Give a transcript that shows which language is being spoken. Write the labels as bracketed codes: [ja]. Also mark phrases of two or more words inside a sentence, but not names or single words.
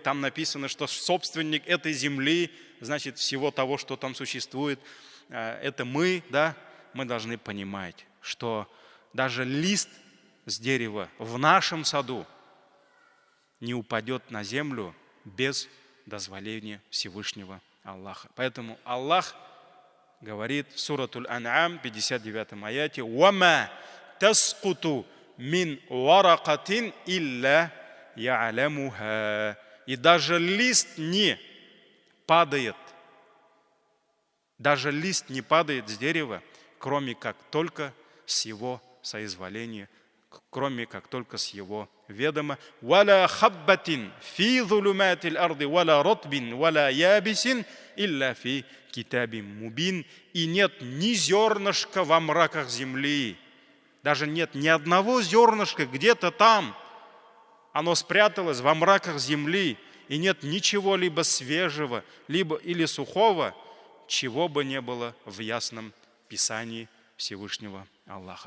[ru] Там написано, что собственник этой земли, значит, всего того, что там существует, это мы, да, мы должны понимать, что даже лист с дерева в нашем саду не упадет на землю без дозволения Всевышнего Аллаха. Поэтому Аллах говорит в суратуль Ан'ам, 59 аяте: [ar] «وما تسقط من ورقة إلا يعلمها». [ru] И даже лист не падает, даже лист не падает с дерева, кроме как только с его соизволения, кроме как только с его ведома. [ar] «ولا حبة في ظلمات الأرض ولا رطب ولا يابس إلا في كتاب مبين». [ru] И нет ни зернышка во мраках земли, даже нет ни одного зернышка где-то там. Оно спряталось во мраках земли, и нет ничего либо свежего, либо или сухого, чего бы не было в ясном Писании Всевышнего Аллаха.